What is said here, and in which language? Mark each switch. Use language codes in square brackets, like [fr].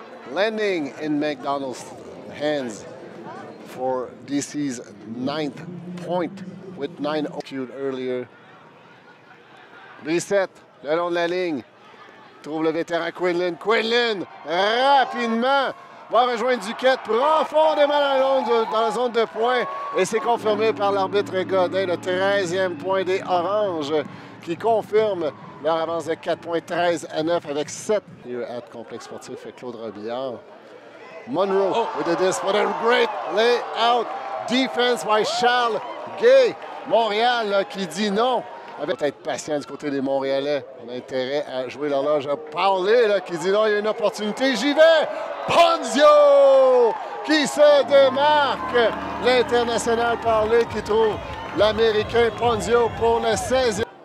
[en] landing in McDonald's hands for DC's 9th point with 9 executed earlier. [fr] Brissett, le long de la ligne, trouve le vétéran Quinlan. Quinlan, rapidement, va rejoindre Duquette profondément dans la zone de points. Et c'est confirmé par l'arbitre Godin, le 13e point des Oranges, qui confirme leur avance de 4 points, 13-9 avec 7. [en] Here at Complexe Sportif, Claude Robillard. Monroe with the disc, what a great layout defense by Charles Gay. [fr] Montréal là, qui dit non. Avec peut-être patient du côté des Montréalais. On a intérêt à jouer l'horloge. Parler là, qui dit non, il y a une opportunité. J'y vais! Ponzio qui se démarque. L'international Parler qui trouve l'Américain Ponzio pour le 16e.